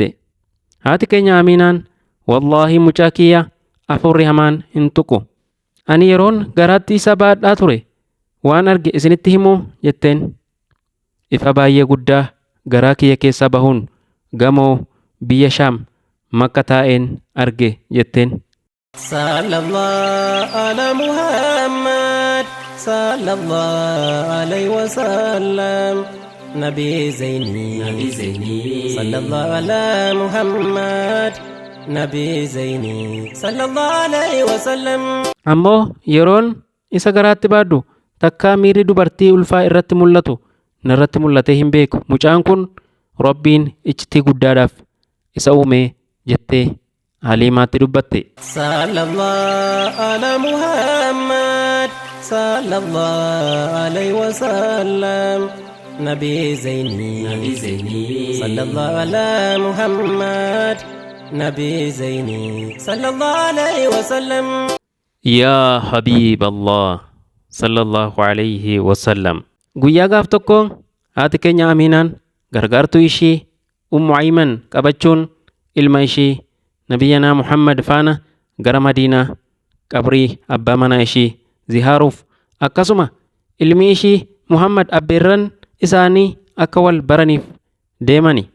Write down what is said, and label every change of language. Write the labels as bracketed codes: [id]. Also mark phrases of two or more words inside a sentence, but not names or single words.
[om] Haati keenya Aaminaan wallaahi mucaa kiyya afurri hamaan hin tuqu. Ani yeroon garaatti isa baadhaa ture waan arge isinitti himuu jetteen. Ifa baay'ee guddaa garaa kiyya keessaa bahuun gamoo biyya Shaam Makka taa'een arge jetteen. [ar] صلى الله على محمد صلى الله عليه وسلم نبي زيني صلى الله على محمد نبي زيني صلى الله عليه وسلم. [om] Ammoo yeroon isa garaatti baaddu takkaa miirri dubartii ulfaa irratti mul'atu narratti mul'atee hin beeku. Mucaan kun Rabbiin iccitii guddaadhaaf isa uume jettee Haliimaatti dubbatte. [ar] صلى الله على محمد صلى الله عليه وسلم نبي زيني صلى الله على محمد نبي زيني صلى الله عليه وسلم يا حبيب الله صلى الله عليه وسلم. [om] Guyyaa gaaf tokko haati keenya Aminaan gargaartuu ishii Ummu Ayman qabachuun ilma ishii nabiyyanaa Muhammad faana gara Madiinaa qabrii abbaa manaa ishii ziyaaruuf akkasuma ilmi ishii Muhammad abbeerran isaanii akka wal baraniif deemani.